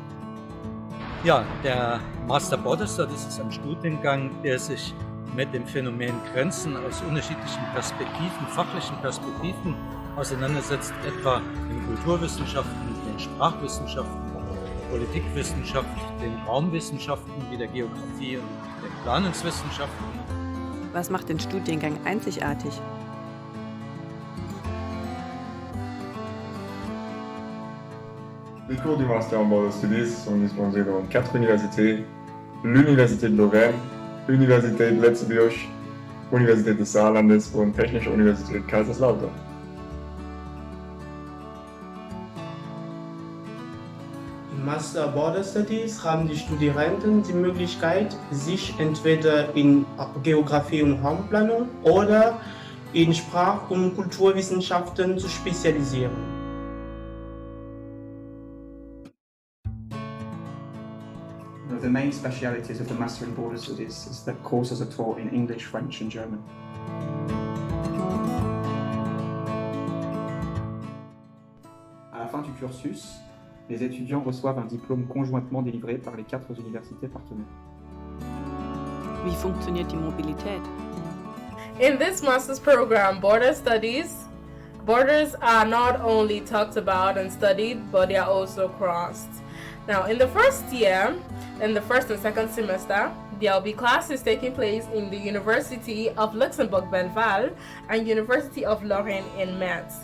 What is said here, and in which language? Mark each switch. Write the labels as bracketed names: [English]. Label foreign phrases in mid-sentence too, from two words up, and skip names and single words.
[German] Ja, der Master Border Studies ist ein Studiengang, der sich mit dem Phänomen Grenzen aus unterschiedlichen Perspektiven, fachlichen Perspektiven auseinandersetzt, etwa den Kulturwissenschaften, den Sprachwissenschaften, Politikwissenschaften, den Raumwissenschaften wie der Geografie und den Planungswissenschaften. Was macht den Studiengang einzigartig? [French] Les cours du Master en Border Studies sont dispensés dans 4 universités, l'Université de Lorraine, [German] Universität Lützburg, Universität des Saarlandes und Technische Universität Kaiserslautern. Im Master Border Studies haben die Studierenden die Möglichkeit, sich entweder in Geografie und Raumplanung oder in Sprach- und Kulturwissenschaften zu spezialisieren. [English] The main specialities of the Master in Border Studies is that courses are taught in English, French and German. [French] À la fin du cursus, les étudiants reçoivent un diplôme conjointement délivré par les 4 universités partenaires. [German] Wie funktioniert die Mobilität? [English] In this master's program, Border Studies, borders are not only talked about and studied, but they are also crossed. Now, in the first year, in the first and second semester, there will be classes taking place in the University of Luxembourg-Belval and University of Lorraine in Metz.